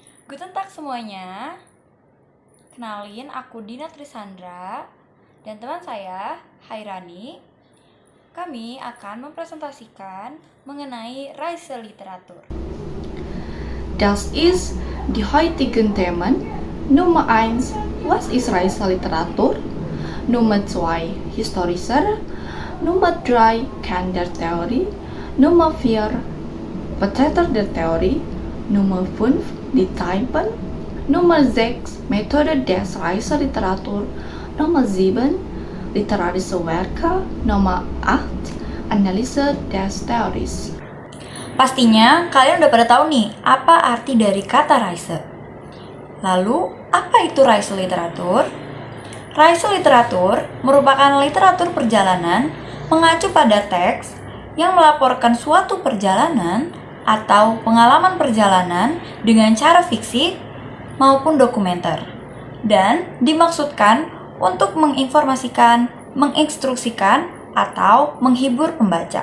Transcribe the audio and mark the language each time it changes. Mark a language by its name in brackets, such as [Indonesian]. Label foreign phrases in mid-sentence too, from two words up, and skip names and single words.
[German] Guten Tag semuanya. [Indonesian] Kenalin, aku Dina Trisandra dan teman saya, Hairani. Kami akan mempresentasikan mengenai [German] Reise Literatur. Das ist die heutigen Themen. Nummer 1, was ist Reiseliteratur? Nummer 2, Historischer. Nummer 3, Kern der Theorie. Nummer 4, Vertreter der Theorie. Nummer 5, die Typen. Nummer 6, Methode des Reiseliteratur. Nummer 7, literarische Werke. Nummer 8, Analyse des Theories. [Indonesian] Pastinya kalian udah pada tahu nih apa arti dari kata Reise. Lalu, apa itu [German] Reise Literatur? Reise Literatur [Indonesian] merupakan literatur perjalanan mengacu pada teks yang melaporkan suatu perjalanan atau pengalaman perjalanan dengan cara fiksi maupun dokumenter, dan dimaksudkan untuk menginformasikan, menginstruksikan, atau menghibur pembaca.